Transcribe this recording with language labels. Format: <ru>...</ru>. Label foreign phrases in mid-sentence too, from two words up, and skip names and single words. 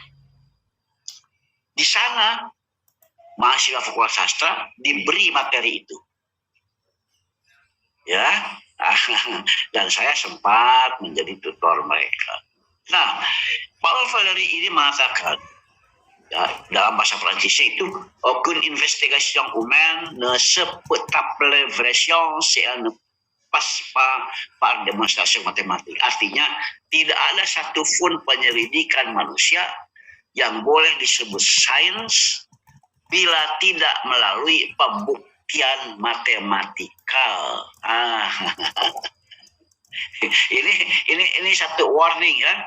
<id>Di sana mahasiswa Fakultas Sastra diberi materi itu, ya. Dan saya sempat menjadi tutor mereka. Nah, Paul Valery ini mengatakan, ya, dalam bahasa Prancisnya itu,</id> <fr>aucune investigation humaine ne se peut appeler vraie science si elle ne passe pas par démonstration mathématique.</fr> <id>Artinya, tidak ada satupun penyelidikan manusia yang boleh disebut sains bila tidak melalui pembuktian matematikal. Ini satu warning, ya.</id>